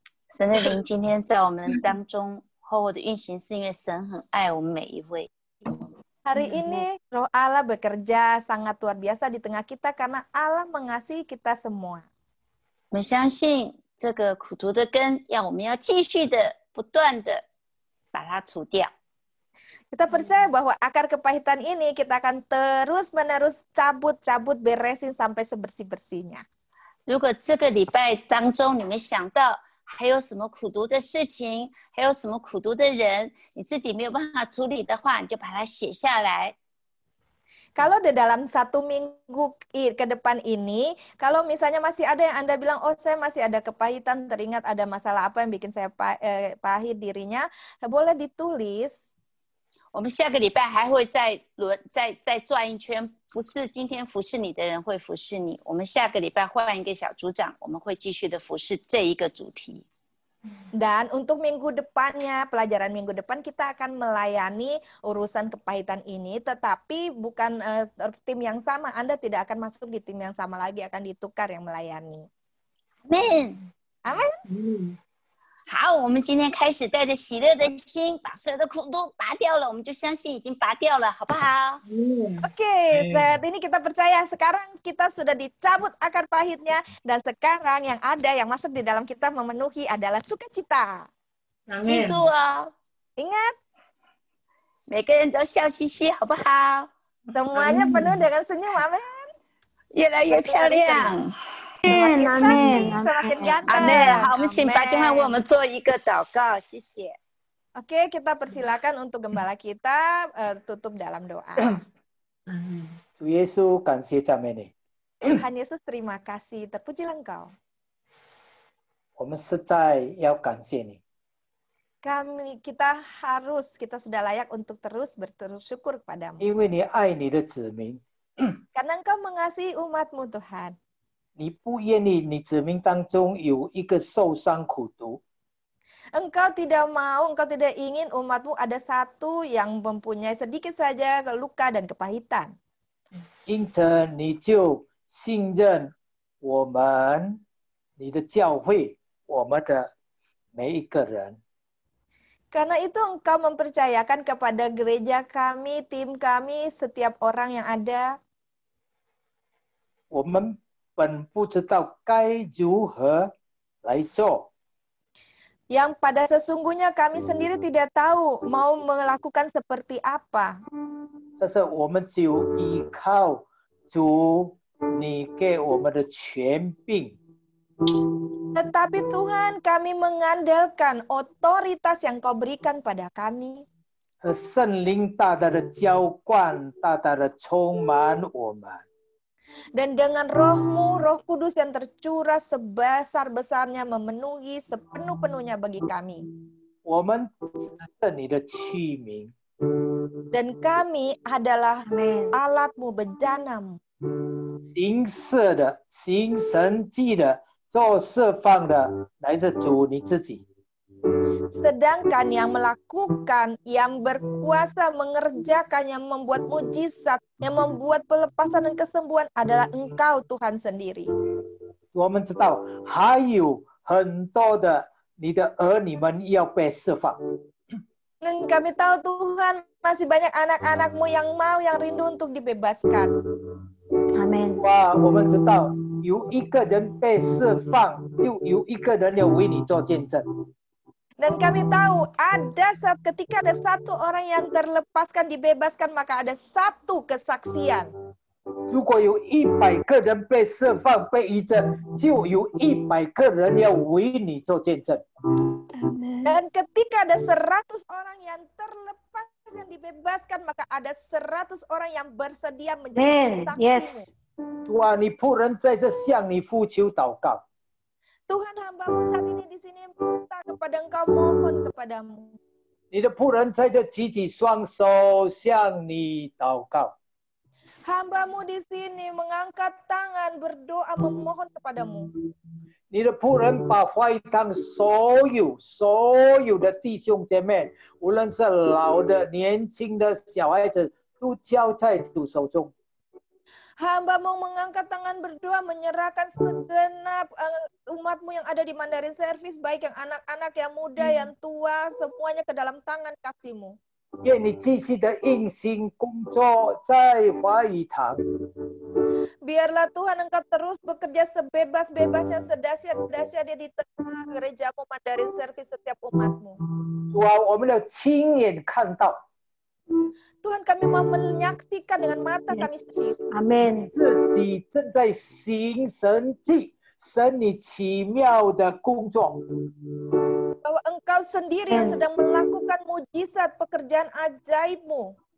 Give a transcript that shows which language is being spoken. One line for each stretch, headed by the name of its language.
Chinese: 神的灵今天在我们当中厚厚的运行，是因为神很爱我们每一位。
Indonesian: Hari ini Roh Allah bekerja sangat luar biasa di tengah kita karena Allah mengasihi kita semua.
Chinese: 我们相信这个苦毒的根，我们要继续的、不断的把它除掉。
Indonesian: Kita percaya bahwa akar kepahitan ini kita akan terus-menerus cabut-cabut beresin sampai sebersih-bersihnya.
Chinese: 如果这个礼拜当中你们想到还有什么苦毒的事情，还有什么苦毒的人，你自己没有办法处理的话，你就把它写下来。
Indonesian: Kalau di dalam 1 minggu ke depan ini, kalau misalnya masih ada yang Anda bilang, oh saya masih ada kepahitan, teringat ada masalah apa yang bikin saya pahit dirinya, boleh ditulis.
Chinese: 我们下个礼拜还会再转一圈，不是今天服侍你的人会服侍你，我们下个礼拜换一个小组长，我们会继续的服侍这一个主题。
Indonesian: Dan untuk minggu depannya, pelajaran minggu depan kita akan melayani urusan kepahitan ini, tetapi bukan tim yang sama. Anda tidak akan masuk di tim yang sama lagi, akan ditukar yang melayani. Amin. Amin.
Chinese: 好，我们今天开始带着喜乐的心，把所有的苦毒拔掉了，我们就相信已经拔掉了，好不好？
Indonesian: Oke, saat ini kita percaya sekarang kita sudah dicabut akar pahitnya dan sekarang yang ada yang masuk di dalam kita memenuhi adalah sukacita.
Chinese: 记住哦，
Indonesian: Ingat,
Chinese: 每个人都笑嘻嘻，好不好？
Indonesian: semuanya penuh dengan senyum, amin.
Chinese: 越来越漂亮。
Indonesian: Semakin cantik, semakin ganteng. Amin.
Chinese: 好，我们请白俊汉为我们做一个祷告，谢谢。
Indonesian: Oke, kita persilakan untuk gembala kita tutup dalam doa.
Chinese: 主耶稣，感谢赞美你。
Indonesian: Tuhan Yesus, terima kasih, terpujilah Engkau.
Chinese: 我们实在要感谢你，
Indonesian: kita sudah layak untuk terus bersyukur kepadamu.
Chinese: 因为你爱你的子民，
Indonesian: Karena Engkau mengasihi umat-Mu, Tuhan.
Chinese: 你不愿意你子民当中有一个受伤苦毒，
Indonesian: Engkau tidak mau, Engkau tidak ingin umat-Mu ada satu yang mempunyai sedikit saja luka dan kepahitan.
Chinese: 因此你就信任我们，你的教会，我们的每一个人。
Indonesian: Karena itu Engkau mempercayakan kepada gereja kami, tim kami, setiap orang yang ada.
Chinese: 我们本不知道该如何来做，
Indonesian: Yang pada sesungguhnya kami sendiri tidak tahu mau melakukan seperti apa.
Chinese: 但是我们就依靠主你给我们的权柄，
Indonesian: Tetapi Tuhan, kami mengandalkan otoritas yang Kau berikan pada kami.
Chinese: 和圣灵大大的浇灌，大大的充满我们。
Indonesian: Dan dengan Roh-Mu, Roh Kudus yang tercurah sebesar-besarnya memenuhi sepenuh-penuhnya bagi kami.
Chinese: 我们只是你的器皿，
Indonesian: Dan kami adalah alat-Mu, bejana-Mu.
Chinese: 行事的、行神迹的、做释放的，乃是主你自己。
Indonesian: Sedangkan yang melakukan, yang berkuasa mengerjakan, yang membuat mujizat, yang membuat pelepasan dan kesembuhan adalah Engkau, Tuhan sendiri.
Chinese: 我们知道还有很多的你的儿女们要被释放。
Indonesian: Dan kami tahu Tuhan masih banyak anak-anak-Mu yang mau, yang rindu untuk dibebaskan. Amin.
Chinese: 哇，我们知道有一个人被释放，就有一个人要为你做见证。
Indonesian: Dan kami tahu ketika ada satu orang yang terlepaskan, dibebaskan, maka ada satu kesaksian.
Chinese: 如果有100个人被释放、被医治，就有100个人要为你做见证。
Indonesian: Dan ketika ada 100 orang yang terlepas, yang dibebaskan, maka ada 100 orang yang bersedia menjadi saksimu.
Chinese: 主啊，你仆人在这向你呼求祷告。
Indonesian: Tuhan, hamba-Mu saat ini di sini minta kepada Engkau, mohon kepadamu.
Chinese: 你的仆人在这举起双手向你祷告。
Indonesian: Hamba-Mu di sini mengangkat tangan berdoa memohon kepadamu.
Chinese: 你的仆人把会堂所有的弟兄姐妹，无论是老的、年轻的、小孩子，都交在主手中。
Indonesian: Hamba-Mu mengangkat tangan berdoa menyerahkan segenap umat-Mu yang ada di Mandarin Service, baik yang anak-anak, yang muda, yang tua, semuanya ke dalam tangan kasih-Mu.
Chinese: 愿你继续的用心工作在华语堂。
Indonesian: Biarlah Tuhan Engkau terus bekerja sebebas-bebasnya, sedahsyat-dahsyatnya di tengah gereja-Mu Mandarin Service setiap umat-Mu.
Chinese: 主啊，我们要亲眼看到。
Indonesian: Tuhan, kami mau menyaksikan dengan mata kami sendiri. Amin.
Chinese: 自己正在行神迹，神你奇妙的工作。
Indonesian: Bahwa Engkau sendiri yang sedang melakukan mujizat pekerjaan ajaib-Mu.